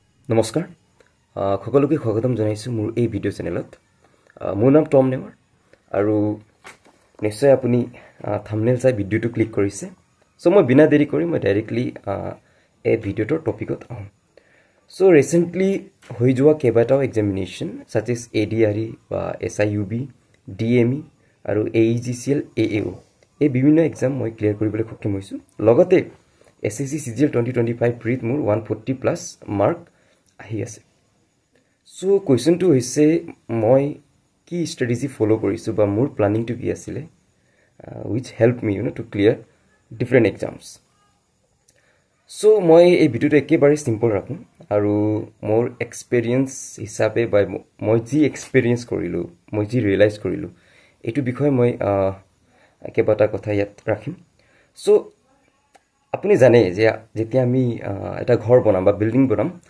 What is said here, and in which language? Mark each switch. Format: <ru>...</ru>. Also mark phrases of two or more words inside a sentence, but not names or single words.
<as>নমস্কাৰ সকলোকে স্বাগতম জনাইছো মোৰ এই ভিডিও চেনেলত মোৰ নাম টম নেৱাৰ আৰু নিশ্চয় আপুনি থাম্বনেল চাই ভিডিওটো ক্লিক কৰিছে সো মই বিনা দেৰি কৰি মই ডাইৰেক্টলি এই ভিডিওৰ টপিকত আহোঁ সো ৰিসেন্টলি হৈ যোৱা কেইবাটাও এক্সামিনেশ্যন</as> <en>such as</en> <as>ADRE বা SIUB DME আৰু AEGCL AAO এই বিভিন্ন এক্সাম মই ক্লিয়াৰ কৰিবলৈ সক্ষম হৈছো লগতে SSC CGL 2025 প্ৰিট মোৰ 140 প্লাস মাৰ্ক আহি আছে সো কোৱেশ্চনটো হৈছে মই কি ষ্ট্ৰেটেজি ফলো কৰিছো বা মোৰ প্ল্যানিংটো কি আছিল</as> <en>which help me to clear different exams</en> <as>সো মই এই ভিডিওটো একেবাৰে সিম্পল ৰাখোঁ আৰু মোৰ এক্সপেৰিয়েন্স হিচাপে বা মই যি এক্সপেৰিয়েন্স কৰিলো মই যি ৰিয়েলাইজ কৰিলো এটো বিষয় মই কেইবাটা কথা ইয়াত ৰাখিম সো আপুনি জানে যে যেতিয়া আমি এটা ঘৰ বনাম বা বিল্ডিং বনাম</as>